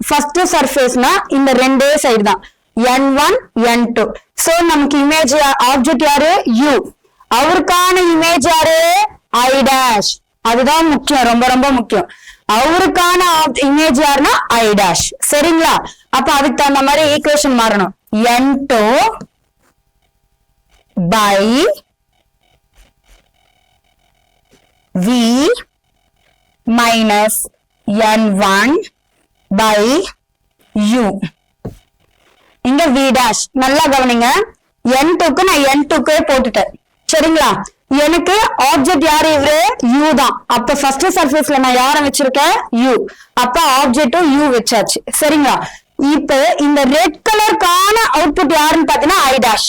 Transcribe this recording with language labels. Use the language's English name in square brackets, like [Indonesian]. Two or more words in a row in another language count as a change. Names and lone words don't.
[English] first surfaceனா [Tamil] இந்த ரெண்டே சைடு தான், n1 n2. சோ நமக்கு [English] image object [Tamil] யாரு, u. அவருக்கான இமேஜ் யாரு, [English] i dash. [Tamil] அதுதான் முக்கியம், ரொம்ப ரொம்ப முக்கியம். அவருக்கான இமேஜ் யாருன்னா [English] i dash. [Tamil] சரிங்களா, அப்ப அதுக்கு தகுந்த மாதிரி ஈக்குவேஷன் மாறணும். [English] n2 by v minus n1 by u. இங்க v dash. [Tamil] நல்லா கவனிங்க, n2க்கு நான் n2க்கே போட்டுட்டேன். சரிங்களா, எனக்கு ஆப்ஜெக்ட் யாரு, இவரு u தான். அப்ப [English] first surfaceல [Tamil] நான் யார வச்சிருக்கேன், u. அப்ப ஆப்ஜெக்டும் u வச்சாச்சு. சரிங்களா, இப்ப இந்த [English] red colorக்கான output [Tamil] யாருன்னு பாத்தீங்கன்னா [English] i dash.